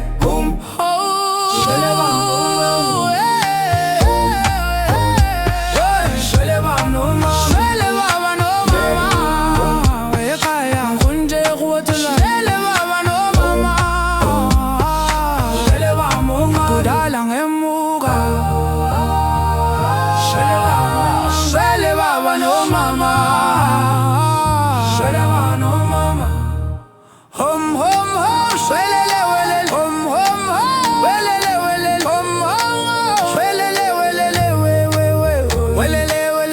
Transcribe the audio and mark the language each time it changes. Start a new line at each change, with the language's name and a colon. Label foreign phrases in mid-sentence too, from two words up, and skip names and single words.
Zulu: Shwele baba nomama, shwele baba nomama, shwele baba nomama. Ekhaya ngunje kuwothola, shwele baba nomama, shwele baba nomama. Kudala ngemuka, shwele baba nomama.
English: Home, home, home,
Zulu: shwelele welele.
English: Home, home, home,
Zulu: welele welele.
English: Home, home, home,
Zulu: shwelele welele welele welele.